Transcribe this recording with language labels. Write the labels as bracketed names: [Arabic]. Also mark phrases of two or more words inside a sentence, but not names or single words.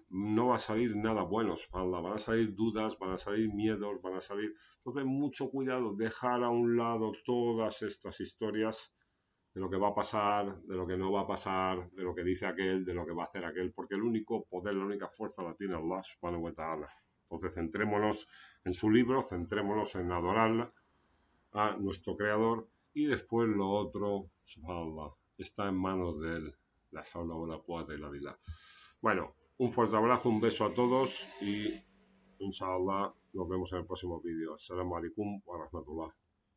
[Spanish] No va a salir nada bueno, van a salir dudas, van a salir miedos, van a salir... Entonces, mucho cuidado, dejar a un lado todas estas historias de lo que va a pasar, de lo que no va a pasar, de lo que dice aquel, de lo que va a hacer aquel, porque el único poder, la única fuerza la tiene Allah [Arabic] سبحانه وتعالى. [Spanish] Entonces, centrémonos en su libro, centrémonos en adorarla a nuestro creador y después lo otro, subhanallah, está en manos de él. [Arabic] لا حول ولا قوة إلا بالله. [Spanish] Bueno, un fuerte abrazo, un beso a todos y inshallah nos vemos en el próximo vídeo. [Arabic] السلام عليكم ورحمة الله.